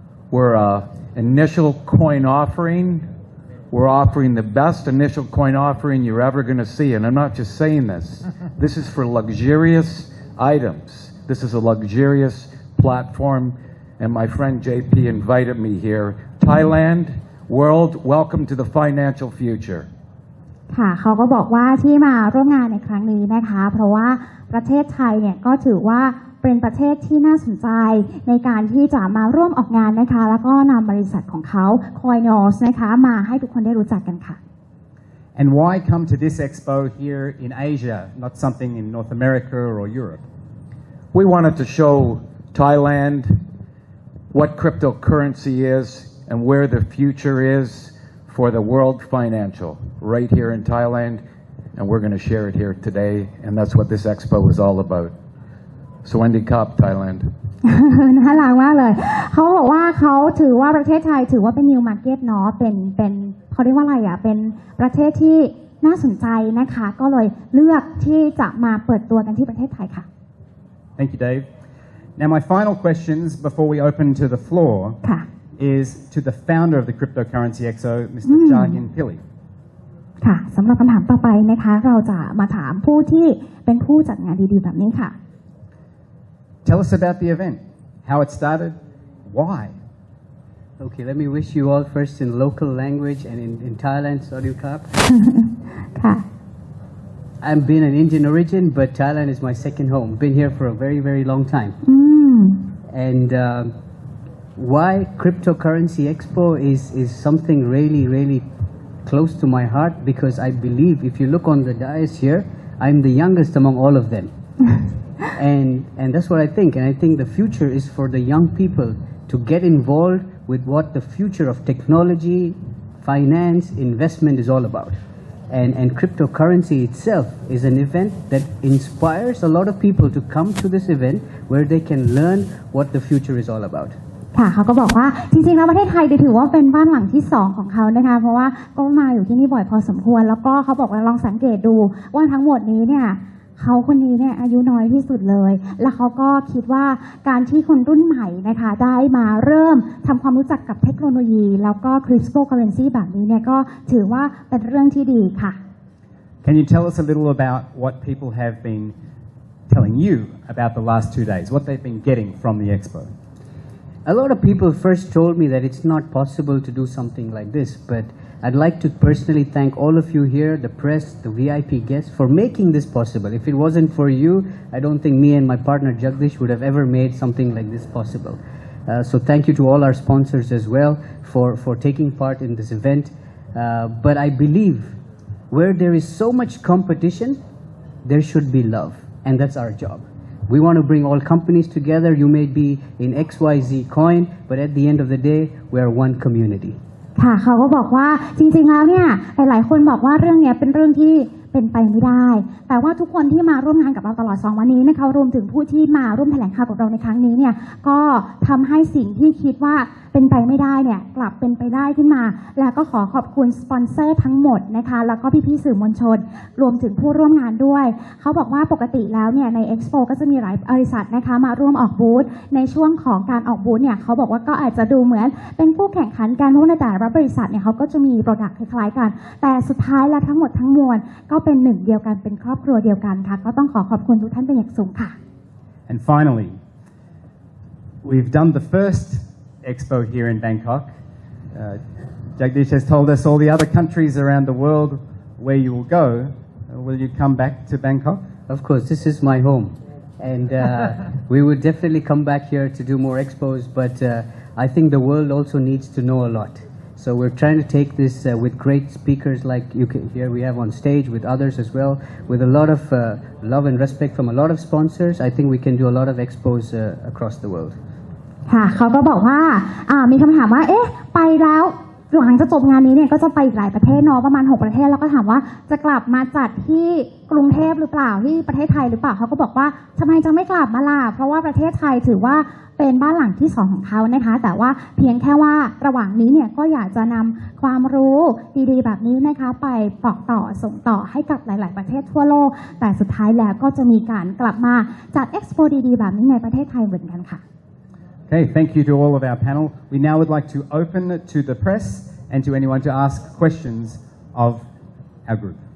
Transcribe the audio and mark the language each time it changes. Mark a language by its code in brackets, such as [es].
[en] We're an initial coin offering. We're offering the best initial coin offering you're ever going to see. And I'm not just saying this. This is for luxurious items. This is a luxurious platform. And my friend JP invited me here. Thailand, world, welcome to the financial future. [th] ค่ะเขาก็บอกว่าที่มาร่วมงานในครั้งนี้นะคะเพราะว่าประเทศไทยเนี่ยก็ถือว่าเป็นประเทศที่น่าสนใจในการที่จะมาร่วมออกงานนะคะแล้วก็นำบริษัทของเขา Coinors นะคะมาให้ทุกคนได้รู้จักกันค่ะ [en] And why come to this expo here in Asia, not something in North America or Europe? We wanted to show Thailand what cryptocurrency is and where the future is for the world financial right here in Thailand, and we're going to share it here today, and that's what this expo is all about. Sawadee Kap, Thailand. [th] น่ารักมากเลยเขาบอกว่าเขาถือว่าประเทศไทยถือว่าเป็น [en] new market [th] เนาะเป็นเขาเรียกว่าอะไรอ่ะเป็นประเทศที่น่าสนใจนะคะก็เลยเลือกที่จะมาเปิดตัวกันที่ประเทศไทยค่ะ [en] Thank you, Dave. Now, my final questions before we open to the floor is to the founder of the Cryptocurrency Expo, Mr. Jahin Pillay. [th] ค่ะสำหรับคำถามต่อไปนะคะเราจะมาถามผู้ที่เป็นผู้จัดงานดีๆแบบนี้ค่ะ [en] Tell us about the event, how it started, why. Okay, let me wish you all first in local language and in Thailand, Sawadee Kap. [th] ค่ะ [en] I'm being an Indian origin, but Thailand is my second home. Been here for a very, very long time. And why Cryptocurrency Expo is something really, really close to my heart because I believe if you look on the dais here, I'm the youngest among all of them. And that's what I think. And I think the future is for the young people to get involved with what the future of technology, finance, investment is all about. And cryptocurrency itself is an event that inspires a lot of people to come to this event where they can learn what the future is all about. [th] ค่ะเขาก็บอกว่าจริงๆแล้วประเทศไทยถือว่าเป็นบ้านหลังที่2ของเขานะคะเพราะว่าก็มาอยู่ที่นี่บ่อยพอสมควรแล้วก็เขาบอกว่าลองสังเกตดูว่าทั้งหมดนี้เนี่ยเขาคนนี้เนี่ยอายุน้อยที่สุดเลยแล้วเขาก็คิดว่าการที่คนรุ่นใหม่นะคะได้มาเริ่มทำความรู้จักกับเทคโนโลยีแล้วก็คริปโตเคอเรนซีแบบนี้เนี่ยก็ถือว่าเป็นเรื่องที่ดีค่ะ [en] Can you tell us a little about what people have been telling you about the last 2 days, what they've been getting from the expo? A lot of people first told me that it's not possible to do something like this, but I'd like to personally thank all of you here, the press, the VIP guests, for making this possible. If it wasn't for you, I don't think me and my partner Jagdish would have ever made something like this possible. So thank you to all our sponsors as well for taking part in this event. But I believe where there is so much competition, there should be love, and that's our job. We want to bring all companies together. You may be in XYZ coin, but at the end of the day, we are one community. [th] ค่ะเขาก็บอกว่าจริงๆแล้วเนี่ยหลายๆคนบอกว่าเรื่องนี้เป็นเรื่องที่เป็นไปไม่ได้แต่ว่าทุกคนที่มาร่วมงานกับเราตลอด2วันนี้นะคะรวมถึงผู้ที่มาร่วมแถลงข่าวกับเราในครั้งนี้เนี่ยก็ ทำให้สิ่งที่คิดว่าเป็นไปไม่ได้เนี่ยกลับเป็นไปได้ขึ้นมาแล้วก็ขอขอบคุณสปอนเซอร์ทั้งหมดนะคะแล้วก็พี่ๆสื่อมวลชนรวมถึงผู้ร่วมงานด้วยเขาบอกว่าปกติแล้วเนี่ยในเอ็กซ์โปก็จะมีหลายบริษัทนะคะมาร่วมออกบูธในช่วงของการออกบูธเนี่ยเขาบอกว่าก็อาจจะดูเหมือนเป็นคู่แข่งขันกันเพราะในแต่ละบริษัทเนี่ยเขาก็จะมีโปรดักต์คล้ายๆกันแต่สุดท้ายแล้วทั้งหมดทั้งมวลก็เป็นหนึ่งเดียวกันเป็นครอบครัวเดียวกันค่ะก็ต้องขอขอบคุณทุกท่านเป็นอย่างสูงค่ะ [en] And finally, we've done the first expo here in Bangkok. Jagdish has told us all the other countries around the world where you will go. Will you come back to Bangkok? Of course, this is my home. And we would definitely come back here to do more expos, but I think the world also needs to know a lot. So we're trying to take this with great speakers like you can here we have on stage with others as well, with a lot of love and respect from a lot of sponsors. I think we can do a lot of expos across the world. [th] ค่ะเขาก็บอกว่ามีคำถามว่าเอ๊ะไปแล้วหลังจากจบงานนี้เนี่ยก็จะไปอีกหลายประเทศเนาะประมาณ6ประเทศแล้วก็ถามว่าจะกลับมาจัดที่กรุงเทพหรือเปล่าที่ประเทศไทยหรือเปล่าเขาก็บอกว่าทำไมจะไม่กลับมาล่ะเพราะว่าประเทศไทยถือว่าเป็นบ้านหลังที่2ของเขานะคะแต่ว่าเพียงแค่ว่าระหว่างนี้เนี่ยก็อยากจะนำความรู้ดีๆแบบนี้นะคะไปบอกต่อส่งต่อให้กับหลายๆประเทศทั่วโลกแต่สุดท้ายแล้วก็จะมีการกลับมาจัดเอ็กซ์โปดีๆแบบนี้ในประเทศไทยเหมือนกันค่ะ [en] Okay, thank you to all of our panel. We now would like to open to the press and to anyone to ask questions of our group.